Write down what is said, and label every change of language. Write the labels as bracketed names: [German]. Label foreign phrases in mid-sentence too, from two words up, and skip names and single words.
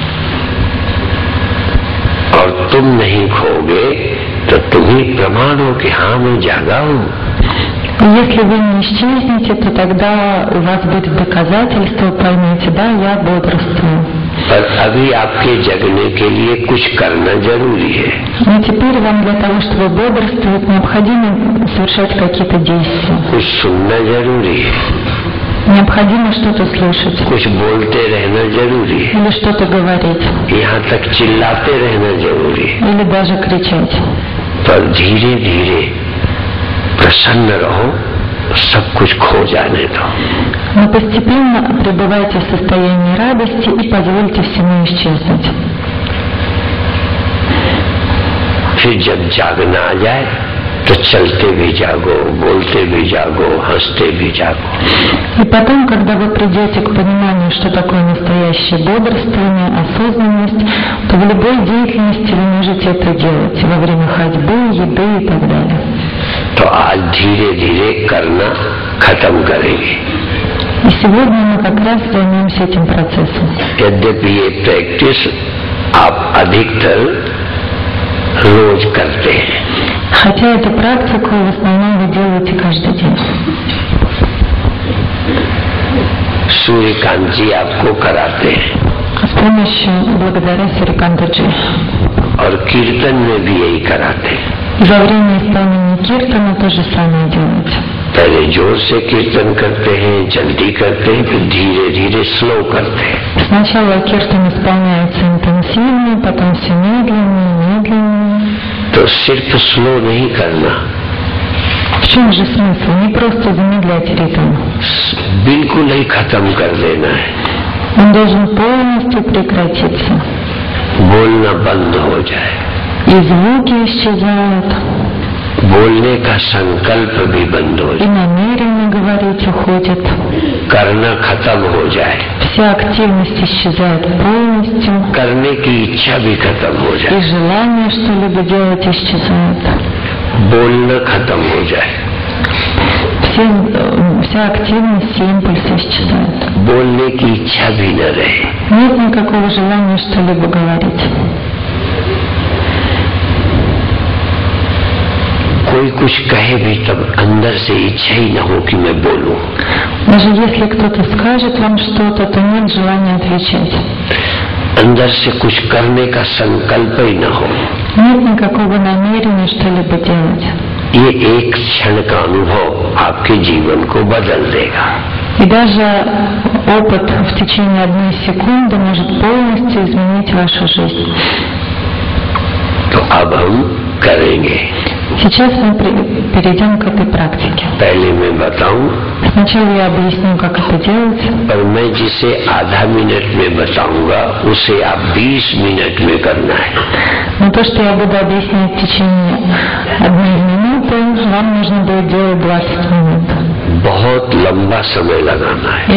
[Hindi] और तुम नहीं खोगे तो तुम ही प्रमाण हो कि हाँ मैं जागा हूँ। [Russian] Если вы не исчезнете, то тогда у вас будет доказательство, поймете, да, я бодрствую. [Hindi] पर अभी आपके जगने के लिए कुछ करना जरूरी है। [Russian] Но теперь вам для того, чтобы бодрствовать, необходимо совершать какие-то действия. [Hindi] कुछ सुनना जरूरी है, [Russian] Необходимо что-то слушать [Hindi] कुछ बोलते रहना जरूरी है, [Russian] или что-то говорить, [Hindi] यहाँ तक चिल्लाते रहना जरूरी है। [Russian] или даже кричать. [Hindi] पर धीरे धीरे प्रसन्न रहो, सब कुछ खो जाने दो। [Russian] Но постепенно пребывайте в состоянии радости и позвольте всему исчезнуть. [Hindi] फिर जब जागना आ जाए तो चलते भी जागो, बोलते भी जागो, हंसते भी जागो। [Russian] И потом, когда вы придете к пониманию, что такое настоящее бодрствование, осознанность, то в любой деятельности вы можете это делать во время ходьбы, еды и так далее. [Hindi] तो आज धीरे धीरे करना खत्म करेंगे। [Russian] И сегодня мы как раз займемся этим процессом. [Hindi] यद्यपि ये प्रैक्टिस आप अधिकतर रोज करते हैं, [Russian] Хотя эту практику в основном вы делаете каждый день. [Hindi] सूर्यकांत जी आपको कराते हैं [Russian] С помощью, благодаря Сурикандаджи. [Hindi] और कीर्तन में भी यही कराते हैं। [Russian] И во время исполнения киртана то же самое делается. [Hindi] पहले जोर से कीर्तन करते हैं, जल्दी करते हैं, फिर धीरे धीरे स्लो करते हैं। [Russian] Сначала киртан исполняется интенсивно, потом все медленнее, медленнее. [Hindi] तो सिर्फ स्लो नहीं करना, [Russian] В чем же смысл? Не просто замедлять ритм. [Hindi] बिल्कुल ही खत्म कर देना है। [Russian] Он должен полностью прекратиться. [Hindi] बोलना बंद हो जाए, [Russian] И звуки исчезают, [Hindi] बोलने का संकल्प भी बंद हो [Russian] И [Hindi] जाए, [Russian] намеренно говорить уходит. [Hindi] करना खत्म हो जाए, [Russian] Вся активность исчезает полностью. [Hindi] करने की इच्छा भी खत्म हो [Russian] И [Hindi] जाए, [Russian] желание что-либо делать исчезает. [Hindi] बोलना खत्म हो जाए, [Russian] Вся активность, все импульсы исчезают. [Hindi] बोलने की इच्छा भी न रहे। [Russian] Нет никакого желания что-либо говорить. [Hindi] कोई कुछ कहे भी तब अंदर से इच्छा ही न हो कि मैं बोलूं। [Russian] Даже если кто-то скажет вам что-то, то нет желания отвечать. [Hindi] अंदर से कुछ करने का संकल्प ही न हो। [Russian] Нет никакого намерения что-либо делать. [Hindi] ये एक क्षण का अनुभव आपके जीवन को बदल देगा। [Russian] И даже опыт в течение 1 секунды может полностью изменить вашу жизнь. [Hindi] तो अब हम करेंगे। [Russian] Сейчас мы перейдем к этой практике. [Hindi] पहले मैं बताऊं, [Russian] Сначала я объясню, как это делать. [Hindi] पर मैं जिसे आधा मिनट में बताऊंगा उसे आप 20 मिनट में करना है। [Russian] Но то, что я буду объяснять в течение 1 минуты, вам нужно будет делать 20 минут. [Hindi] बहुत लंबा समय लगाना है।